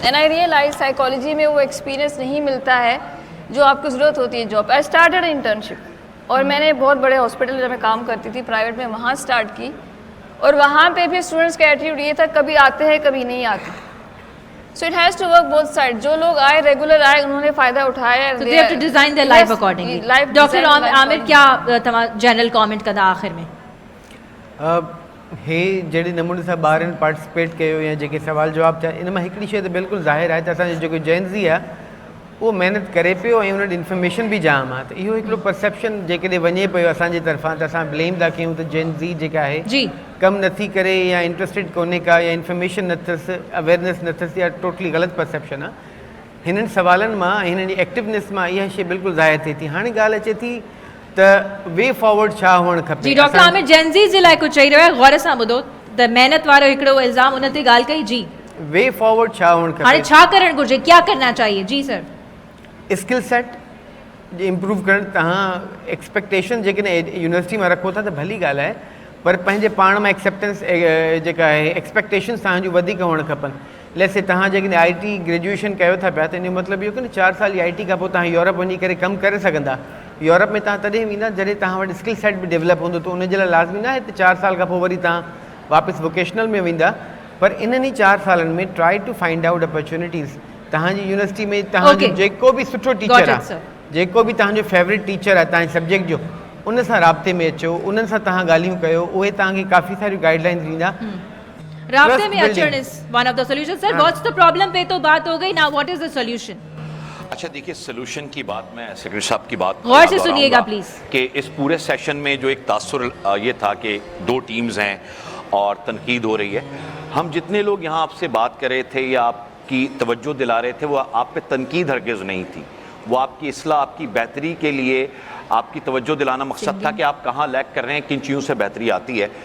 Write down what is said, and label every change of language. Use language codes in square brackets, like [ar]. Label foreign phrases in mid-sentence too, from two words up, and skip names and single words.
[en] and I realize [ur] سائیکالوجی میں وہ ایکسپیرینس نہیں ملتا ہے جو آپ کو ضرورت ہوتی ہے جاب. [en] I started internship [ur] اور میں نے بہت بڑے ہاسپٹل جب میں کام کرتی تھی پرائیویٹ میں، وہاں اسٹارٹ کی. اور وہاں پہ بھی اسٹوڈنٹس کا ایٹیٹیوڈ یہ تھا، کبھی آتے ہیں کبھی نہیں آتے. [en] So it has to work both side. [ur] جو لوگ آئے، ریگولر آئے، انہوں نے فائدہ اٹھایا. [en] So they have to design their life accordingly. [sd] डॉक्टर आमिर क्या तमाम [en] general comment [sd] कंदा आखिर में? हे जहिड़े नमूने सां ॿारनि पार्टिसिपेट कयो या जेके सवाल जवाब थिया, इन मां हिकिड़ी शइ त बिल्कुलु ज़ाहिर आहे त असांजो जेको जेनज़ी आहे उहो महिनत करे पियो ऐं उन वटि इंफॉर्मेशन बि जाम आहे। त इहो हिकिड़ो परसेप्शन जेकॾहिं वञे पियो असांजे तरफ़ां त असां ब्लेम था कयूं त जेनज़ी जेका आहे कमु नथी करे या इंट्रस्टेड कोन्हे का या इंफॉर्मेशन न अथसि, अवेयरनेस न अथसि, या टोटली ग़लति परसेप्शन आहे। हिननि सवालनि मां, हिननि जी एक्टिवनेस मां इहा शइ बिल्कुलु ज़ाहिर थिए थी। हाणे ॻाल्हि अचे थी त [en] way forward [sd] छा हुअणु खपे। जी डॉक्टर आमिर जेनज़ी जे लाइ कुझु चई रहियो आहे, गौर सां ॿुधो त महिनत वारो हिकिड़ो इल्ज़ाम उन ते ॻाल्हि कई। जी [en] way forward [sd] छा हुअणु खपे, हाणे छा करणु घुरिजे, [ur] کیا کرنا چاہیے؟ جی سر. [en] skill set [sd] इम्प्रूव करणु, तव्हां एक्सपेक्टेशन जेकॾहिं यूनिवर्सिटी मां रखो था त भली ॻाल्हि आहे, पर पंहिंजे पाण में एक्सेप्टेंस जेका आहे एक्सपेक्टेशन्स तव्हांजूं वधीक हुअणु खपनि। लेसे तव्हां जेकॾहिं IT ग्रेजुएशन कयो था पिया, त इन जो मतिलबु इहो कि 4 साल IT खां पोइ तव्हां यूरोप वञी करे कमु करे सघंदा। यूरोप में तव्हां तॾहिं वेंदा जॾहिं तव्हां वटि [en] skill set [sd] बि डेवलप हूंदो, त उनजे लाइ लाज़मी न आहे त 4 साल खां पोइ वरी तव्हां वापसि वोकेशनल में वेंदा। पर इन्हनि 4 सालनि में [en] try to find out opportunities. [sd] तव्हांजी यूनिवर्सिटी में तव्हांजो जेको बि सुठो टीचर आहे, जेको बि तव्हांजो फेवरेट टीचर आहे तव्हांजे सब्जेक्ट जो, उन सां राब्ते में अचो, उन्हनि सां तव्हां ॻाल्हियूं कयो, उहे तव्हांखे काफ़ी सारियूं गाइडलाइंस ॾींदा। राब्ते में अचण [en] is one of the solution. sir what's the problem [ur] پہ تو بات ہو گئی, [en] now what is the solution? [ur] اچھا دیکھیے، سولیوشن کی بات میں سیکرٹری صاحب کی بات غور سے سنیے گا پلیز. کہ اس پورے سیشن میں جو ایک تاثر یہ تھا کہ 2 ٹیمز ہیں اور تنقید ہو رہی ہے. ہم جتنے لوگ یہاں آپ سے بات کر رہے تھے یا آپ کی توجہ دلا رہے تھے، وہ آپ پہ تنقید ہرگز نہیں تھی، وہ آپ کی اصلاح، آپ کی بہتری کے لیے آپ کی توجہ دلانا مقصد تھا کہ آپ کہاں لیگ کر رہے ہیں، کن چیزوں سے بہتری آتی ہے.